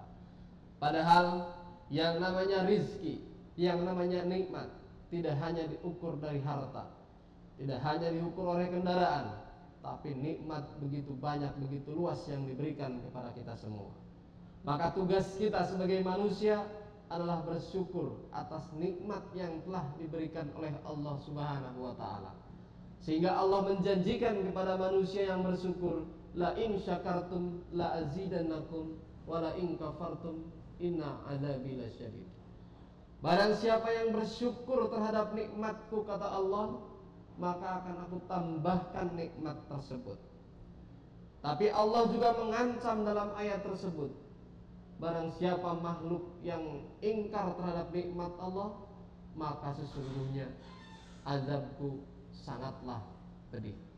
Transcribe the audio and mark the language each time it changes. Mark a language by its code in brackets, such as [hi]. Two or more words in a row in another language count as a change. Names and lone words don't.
[id] Padahal yang namanya rizki, yang namanya nikmat, tidak hanya diukur dari harta, tidak hanya diukur oleh kendaraan, tapi nikmat begitu banyak, begitu luas yang diberikan kepada kita semua. Maka tugas kita sebagai manusia adalah bersyukur atas nikmat yang telah diberikan oleh Allah [ar] سبحانه وتعالى. [id] Sehingga Allah menjanjikan kepada manusia yang bersyukur, [ar] لئن شكرتم لأزيدنكم ولئن كفرتم إن عذابي لشديد. [id] Barang siapa yang bersyukur terhadap nikmatku, kata Allah, maka akan aku tambahkan nikmat tersebut. Tapi Allah juga mengancam dalam ayat tersebut, barang siapa makhluk yang ingkar terhadap nikmat Allah, maka sesungguhnya azabku sangatlah pedih.